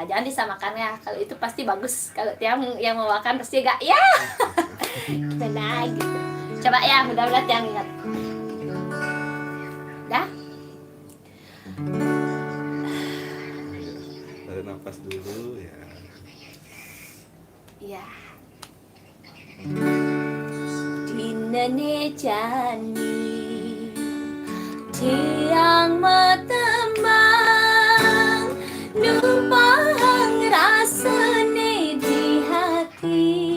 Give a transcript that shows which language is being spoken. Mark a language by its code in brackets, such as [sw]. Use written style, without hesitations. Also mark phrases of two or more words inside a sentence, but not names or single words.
[id] Jangan disamakan ya, kalau itu pasti bagus. Kalau Tiang yang membawakan pasti gak ya. Benar gitu. Coba ya, mudah-mudahan Tiang ingat. Dah. Tarik nafas dulu ya. Iya. [ban] Dinane jani Tiang matembang numpang rasane di hati,